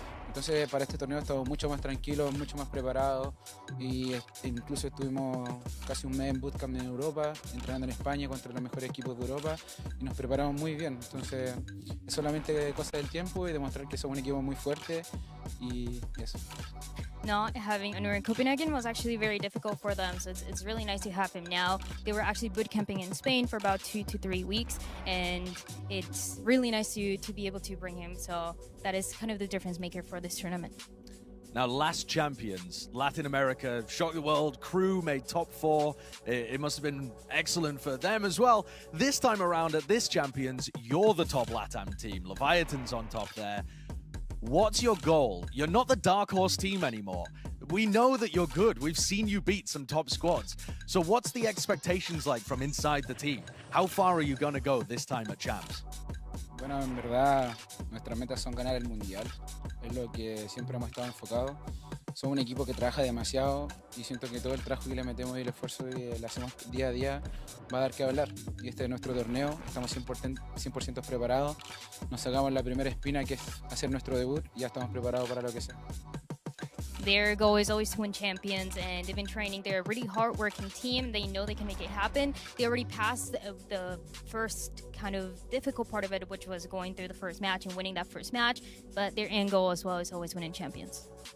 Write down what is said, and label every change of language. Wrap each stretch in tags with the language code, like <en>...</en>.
<es>Entonces para este torneo estamos mucho más tranquilos, mucho más preparados y incluso estuvimos casi un mes en bootcamp en Europa, entrenando en España contra los mejores equipos de Europa y nos preparamos muy bien. Entonces es solamente cosa del tiempo y demostrar que somos un equipo muy fuerte y eso.</es> <en>Not having Onur in Copenhagen was actually very difficult for them, so it's really nice to have him now. They were actually boot camping in Spain for about 2 to 3 weeks, and it's really nice to be able to bring him, so that is kind of the difference maker for this tournament. Now, last Champions, Latin America, shocked the world, crew made top 4. It must have been excellent for them as well. This time around at this Champions, you're the top LATAM team. Leviatán's on top there. What's your goal? You're not the dark horse team anymore. We know that you're good. We've seen you beat some top squads. So what's the expectations like from inside the team? How far are you going to go this time at Champs?</en> <es>Bueno, en verdad, nuestras metas son ganar el Mundial. Es lo que siempre hemos estado enfocados. Somos un equipo que trabaja demasiado y siento que todo el trabajo que le metemos y el esfuerzo que le hacemos día a día va a dar que hablar. Y este es nuestro torneo, estamos 100% preparados. Nos sacamos la primera espina, que es hacer nuestro debut, y ya estamos preparados para lo que sea.</es> <en>Their goal is always to win champions, and they've been training. They're a really hard-working team. They know they can make it happen. They already passed the first kind of difficult part of it, which was going through the first match and winning that first match. But their end goal as well is always winning champions.</en>